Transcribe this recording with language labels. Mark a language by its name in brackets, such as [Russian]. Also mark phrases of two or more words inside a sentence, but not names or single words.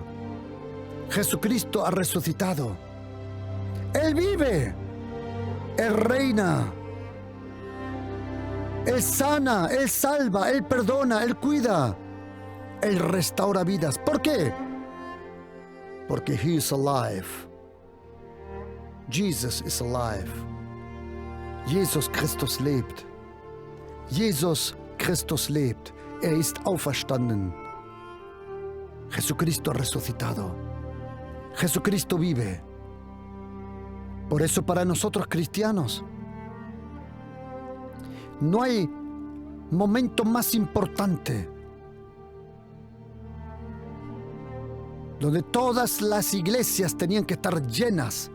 [Spanish] Jesucristo ha resucitado. Él vive. Él reina. Él sana, Él salva, Él perdona, Él cuida. Él restaura vidas. ¿Por qué? Porque [English] He is alive. Jesus is alive. [German] Jesus Christus lebt. Jesus Christus lebt. Ist auferstanden. [Spanish] Jesucristo ha resucitado. Jesucristo vive. Por eso para nosotros cristianos no hay momento más importante donde todas las iglesias tenían que estar llenas.